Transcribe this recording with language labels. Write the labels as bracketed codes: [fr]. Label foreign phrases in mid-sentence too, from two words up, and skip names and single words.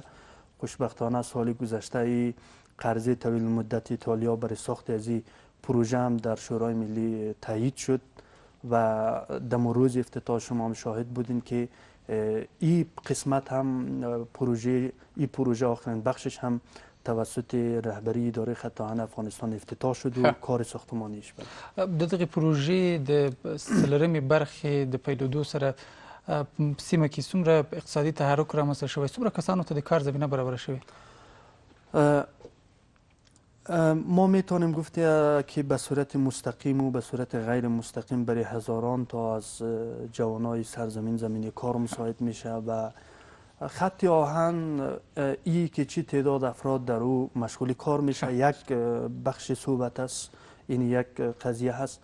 [fa] خوشبختانه سال گذشته این قرضه طویل مدت ایتالیا برای ساخت از این پروژه هم در شورای ملی تایید شد و در روز افتتاح شما هم شاهد بودین که این قسمت هم پروژه آخرین بخشش هم توسط رهبری اداره خط آهن افغانستان افتتاح شد و کار ساختمانیش بود. [ps] د دغه پروژې د څلورمې برخې د پیلېدو سره سیمه کې څومره اقتصادي تحرک رامنځته شوی؟ څومره کسانو ته د کار زمینه برابره شوې؟ [fa] ما میتونیم گفت که به صورت مستقیم و به صورت غیر مستقیم برای هزاران تا از جوانای سرزمین زمینی کار مساعد میشه و خط آهن ای که چی تعداد افراد در او مشغول کار میشه یک بخش صحبت است، این یک قضیه هست.